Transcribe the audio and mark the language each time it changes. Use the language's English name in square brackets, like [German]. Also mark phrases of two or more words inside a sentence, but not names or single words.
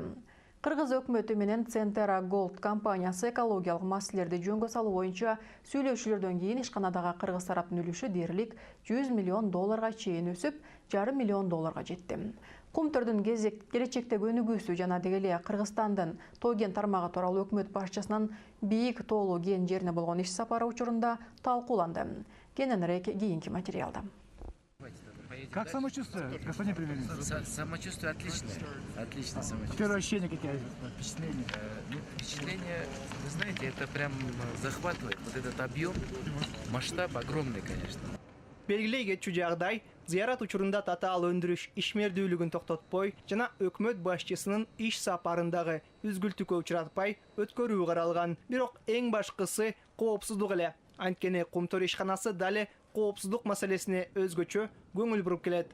[Kyrgyz] Кыргыз өкмөтү менен Центера Голд компаниясы экологиялык маселелерди жөнгө салуу боюнча сүйлөшүүлөрдөн кийин ишканадагы кыргыз тараптын үлүшү дээрлик $100 миллион чейин өсүп, $500 миллион жетти. Кумтөрдүн келечектеги өнүгүүсү жана дегеле Кыргызстандын Тоо-Кен тармагы тууралуу өкмөт башчысынын бийик тоолуу кен жерине болгон иш сапары учурунда талкууланды. Кененирээк кийинки материалда. [Russian] Как самочувствие, господин премьер-министр? Самочувствие отличное. Отличное самочувствие. Первое ощущение какие? Впечатление? Впечатление, вы знаете, это прям захватывает. Вот этот объем, масштаб огромный, конечно. [Kyrgyz] Белгилей кетчү жагдай зыярат учурунда татаал өндүрүш ишмердүүлүгүн токтотпой жана өкмөт башчысынын иш сапарындагы үзгүлтүккө учуратпай өткөрүү каралган. Бирок эң башкысы коопсуздук эле. Анткени Кумтөр ишканасы дали коопсуздук маселесине өзгөчө көңүл буруп келет.